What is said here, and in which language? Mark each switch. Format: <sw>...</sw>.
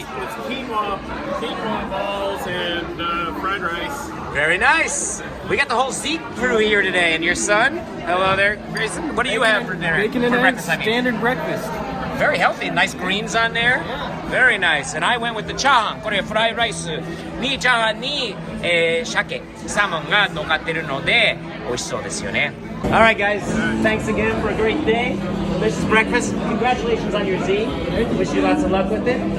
<en>It's quinoa balls, and fried rice. Very nice. We got the whole Zeke crew here today, and your son. Hello there, Grayson. What do you have for dinner? Bacon and for eggs, breakfast, I mean? standard breakfast. Very healthy. Nice greens on there. Yeah. Very nice. And I went with the chahan.</en> <ja>これフライライスにチャーハンに、鮭、サーモンが乗っかってるので美味しそうですよね。</ja> <en>Alright guys, thanks again for a great day. Delicious breakfast. Congratulations on your Z. Wish you lots of luck with it.</en>